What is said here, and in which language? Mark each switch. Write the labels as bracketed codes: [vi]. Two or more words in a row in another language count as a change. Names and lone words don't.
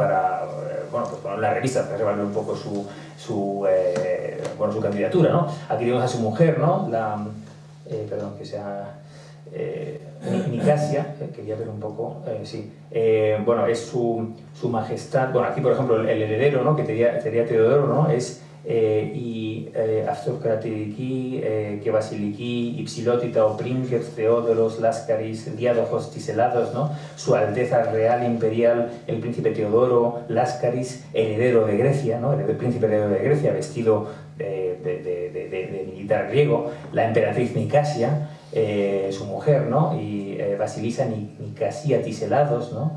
[es] Para, poner las revistas, para revaluar un poco su candidatura, ¿no? Aquí tenemos a su mujer, ¿no? Nicasia, quería ver un poco, sí. Es su majestad. Aquí, por ejemplo, el heredero, ¿no? Que sería Teodoro, ¿no? [el] Es Αυτοκρατορική και βασιλική υψηλότητα ο πρίγκες Θεόδωρος Λάσκαρης, διάδοχος της Ελλάδος, [es] ¿no? Su Alteza Real Imperial, el príncipe Teodoro Láscaris, heredero de Grecia, ¿no? El príncipe heredero de Grecia, vestido de militar griego. La emperatriz Nicasia, su mujer, ¿no? Y Basilisa Nicasia Tiselados, ¿no?